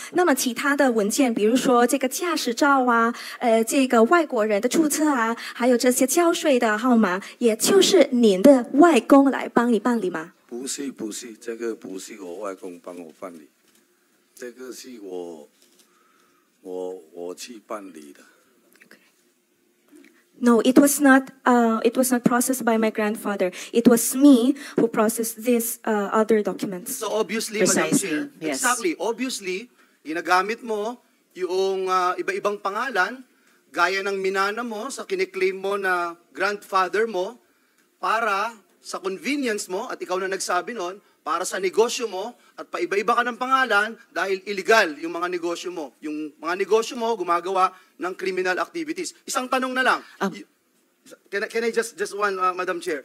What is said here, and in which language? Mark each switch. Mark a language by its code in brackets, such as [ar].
[zh] 那么其他的文件，比如说这个驾驶照啊，这个外国人的注册啊，还有这些交税的号码，也就是您的外公来帮你办理吗？不是，这个不是我外公帮我办理，这个是我去办理的。 [en] No, it was not. It was not processed by my grandfather. It was me who processed these other documents. So obviously, Madam Precisely, Chair, yes. [tl] exactly, obviously, ginagamit mo yung iba-ibang pangalan, gaya ng minana mo sa kiniklaim mo na grandfather mo, para sa convenience mo, at ikaw na nagsabi nun, para sa negosyo mo, at paiba-iba ka ng pangalan dahil illegal yung mga negosyo mo. Yung mga negosyo mo gumagawa ng criminal activities. Isang tanong na lang. [en] Can I just one, Madam Chair?